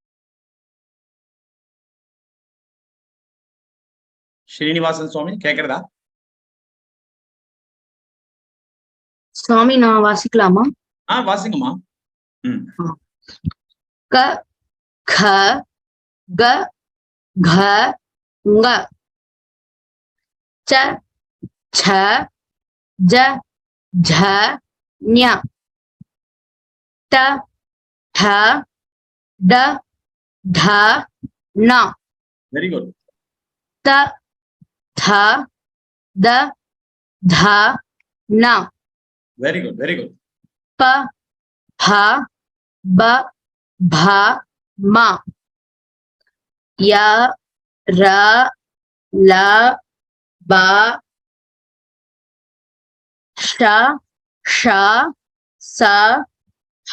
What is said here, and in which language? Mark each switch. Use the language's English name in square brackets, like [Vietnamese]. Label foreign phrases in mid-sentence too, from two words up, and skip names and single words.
[Tamil] ஸ்ரீனிவாசன் சுவாமி கேக்குறதா? சுவாமி நான் வாசிக்கலாமா? வாசிங்கம்மா. [Sanskrit] க க க घ ङ च छ ज झ ஞ ட ठ ட ढ ண. [English] very good. [Sanskrit] த த த த ந. [English] very good, very good. [Sanskrit] ப ப ப ப ம. ய ர ல ப ஷ ஷ ச ஹ.